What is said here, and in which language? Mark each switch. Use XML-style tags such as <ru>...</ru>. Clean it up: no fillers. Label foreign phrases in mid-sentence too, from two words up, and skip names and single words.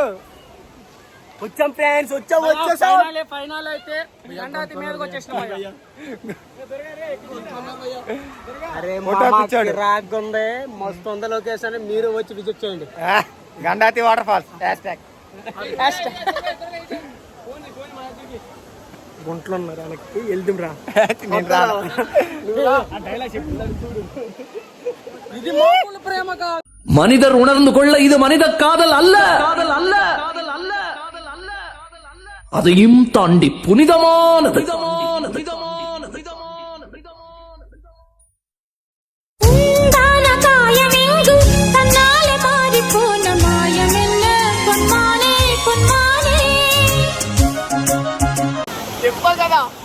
<te>వచ్చాం ఫ్రెండ్స్ వచ్చేసాం ఫైనల్ అయితే గండాతి మీదకి వచ్చేసినాం అరే రాగ్ ఉంది మస్తు ఉంది లొకేషన్ మీరు వచ్చి విజిట్ చేయండి గండాతి వాటర్ ఫాల్స్ గుంట్లో ఉన్నారు వాళ్ళకి వెళ్దాం రా ఇది మామూలు ప్రేమ కాదు</te> <ta>மனிதர் உணர்ந்து கொள்ள இது மனித காதல் அல்ல அதையும் தாண்டி புனிதமானது</ta> <te>చెప్పా కదా</te>